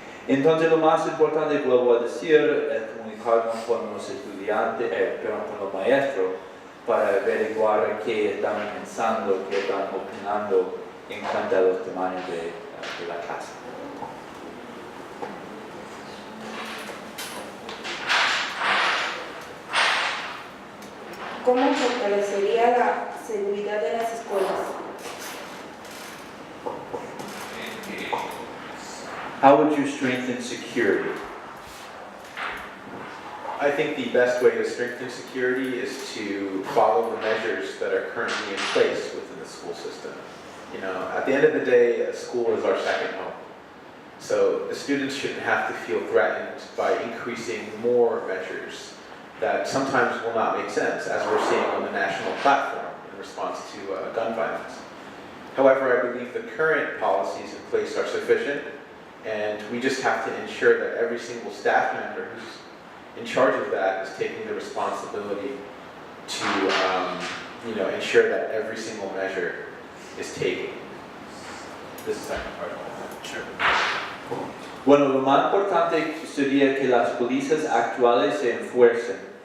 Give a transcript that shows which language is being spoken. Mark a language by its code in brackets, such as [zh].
[es] Entonces lo más importante, vuelvo a decir, es comunicarnos con los estudiantes, con los maestros, para averiguar qué están pensando, qué están opinando en cuanto a los tamaños de la clase. ¿Cómo fortalecería la seguridad de las escuelas? [en] How would you strengthen security? I think the best way to strengthen security is to follow the measures that are currently in place within the school system. You know, at the end of the day, a school is our second home. So the students shouldn't have to feel threatened by increasing more measures that sometimes will not make sense, as we're seeing on the national platform in response to gun violence. However, I believe the current policies in place are sufficient, and we just have to ensure that every single staff member who's in charge of that is taking the responsibility to ensure that every single measure is taken. This is the second part. Sure. [es] Bueno, lo más importante sería que las policías actuales se esfuercen.